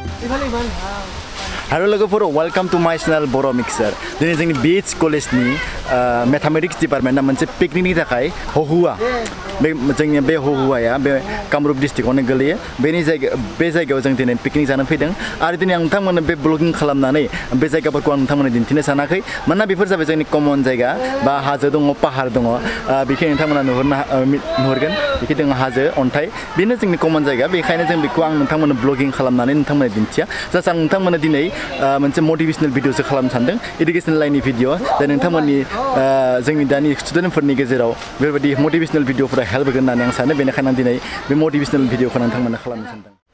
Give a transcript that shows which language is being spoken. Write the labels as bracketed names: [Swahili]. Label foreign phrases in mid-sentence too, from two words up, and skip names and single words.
[English] Hello logofor, welcome to my channel Boro Mixer. [Bodo] Dini जोंनि BH कलेज नि [English] mathematics department [Bodo] ना मोनसे पिकनिक नि थाखाय होहुआ जोंनि बे होहुआया बे कामरुप डिस्ट्रिक्टआवनो गोलैयो बे जायगायाव जों दिनै पिकनिक जानो फैदों आरो दिनै आं नोंथांमोननो बे ब्लगिं खालामनानै बे जायगाफोरखौ आं नोंथांमोननो दिन्थिनो सानाखै मानोना बेफोर जाबाय जोंनि कमन जायगा बा हाजो दङ पाहार दङ बेखौ नोंथांमोना नुहुरगोन बेखौ दङ हाजो अन्थाइ बेनो जोंनि कमन जायगा बेखायनो जों बेखौ आं नोंथांमोननो ब्लगिं खालामनानै नोंथांमोननो दिन्थिया जास्ट आं नोंथांमोननो दिनै मोनसे मोटिवेशनल भिडिअसो खालामनो सानदों एडुकेशनल लाइननि भिडिअ दा नोंथांमोननि जोंनि दानि स्टुडेन्टफोरनि गेजेराव बेबायदि मोटिवेशनल भिडिअफोरा हेल्प होगोन होननानै आं सानो बेनिखायनो आं दिनै बे मोटिवेशनल भिडिअखौ नोंथांमोननो खालामनो सानदों